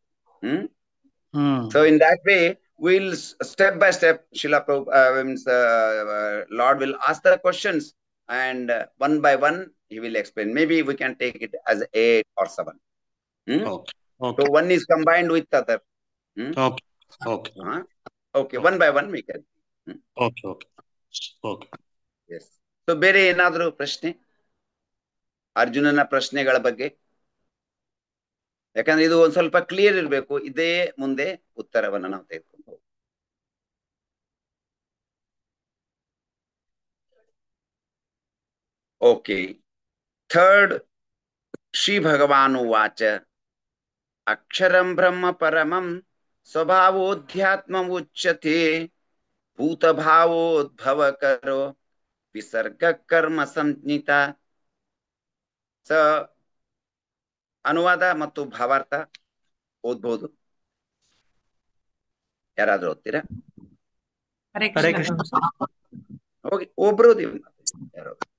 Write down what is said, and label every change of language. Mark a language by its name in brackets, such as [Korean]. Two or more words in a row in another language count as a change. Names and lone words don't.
[English] So in that way we'll step by step Srila Prabhupada, Lord will ask the questions, and one by one he will explain. Maybe we can take it as 8 or 7. So one is combined with the other. Okay, one by one we can. Okay. Yes. [Kannada] So ಬೇರೆ ಏನಾದರೂ ಪ್ರಶ್ನೆ ಅರ್ಜುನನ ಪ್ರಶ್ನೆಗಳ ಬಗ್ಗೆ? ಯಾಕಂದ್ರೆ ಇದು ಒಂದ್ ಸ್ವಲ್ಪ ಕ್ಲಿಯರ್ ಇರಬೇಕು. ಇದೇ ಮುಂದೆ ಉತ್ತರವನ್ನ ನಾವು ತೆಗೆದುಕೊಂಡು ಹೋಗ್ತೀವಿ. ಓಕೆ. [Sanskrit] ಥರ್ಡ್, ಶ್ರೀ ಭಗವಾನು ವಾಚ ಅಕ್ಷರಂ ಬ್ರಹ್ಮ ಪರಮಂ ಸ್ವಭಾವೋಧ್ಯಾತ್ಮ ಉಚ್ಯತೆ ಭೂತಭಾವೋದ್ಭವಕರೋ ವಿಸರ್ಗ ಕರ್ಮ ಸಂಜ್ಞಿತ. [Kannada] ಸ ಅನುವಾದ ಮತ್ತು ಭಾವಾರ್ಥ ಓದ್ಬಹುದು. ಯಾರಾದ್ರೂ ಓದ್ತೀರಾ? ಹೋಗಿ ಒಬ್ರು ಯಾರು?